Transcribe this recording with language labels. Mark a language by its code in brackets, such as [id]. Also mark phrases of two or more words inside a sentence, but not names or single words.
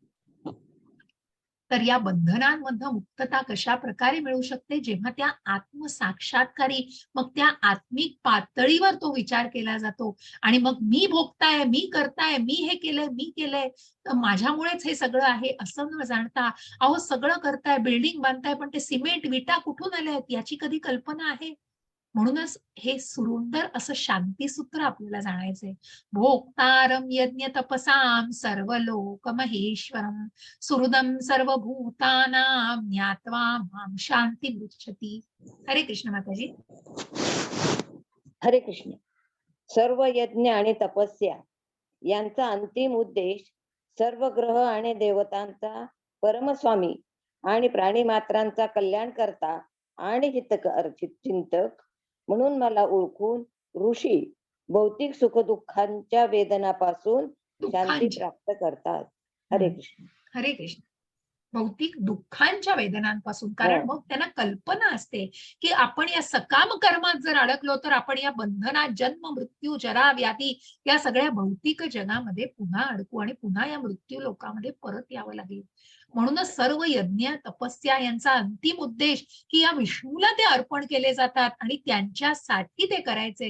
[mr] तर या बंधनांमधनं मुक्तता कशा प्रकारे मिळू शकते, जेव्हा त्या आत्मसाक्षात्कारी, मग त्या आत्मिक पातळीवर तो विचार केला जातो, आणि मग मी भोगताय, मी करताय, मी हे केलंय, मी केलंय, तर माझ्यामुळेच हे सगळं आहे असं न जाणता, अहो सगळं करताय, बिल्डिंग बांधताय, पण ते सिमेंट विटा कुठून आल्या आहेत याची कधी कल्पना आहे. म्हणूनच हे सुंदर असं शांतीसूत्र आपल्याला जाणायचंय. [sa] भोक्तारं यज्ञ तपसां सर्वलोक महेश्वरम सुहृदं सर्वभूतानां ज्ञात्वा मां शांती पृच्छति. [mr] हरे कृष्ण माताजी. हरे कृष्ण. सर्व यज्ञ आणि तपस्या यांचा अंतिम उद्देश सर्व ग्रह आणि देवतांचा परमस्वामी आणि प्राणी मात्रांचा कल्याण करता आणि चिंतक म्हणून मला ओळखून ऋषी भौतिक सुख दुःखांच्या वेदनापासून शांती प्राप्त करतात. हरे कृष्ण. हरे कृष्ण. भौतिक दुःखांच्या वेदनांपासून. कारण मग त्यांना कल्पना असते की आपण या सकाम कर्मात जर अडकलो तर आपण या बंधनात जन्म मृत्यू जरा व्याधी या सगळ्या भौतिक जगामध्ये पुन्हा अडकू आणि पुन्हा या मृत्यू लोकामध्ये परत यावं लागेल. म्हणूनच सर्व यज्ञ तपस्या यांचा अंतिम उद्देश की या विष्णूला ते अर्पण केले जातात आणि त्यांच्यासाठी ते करायचे.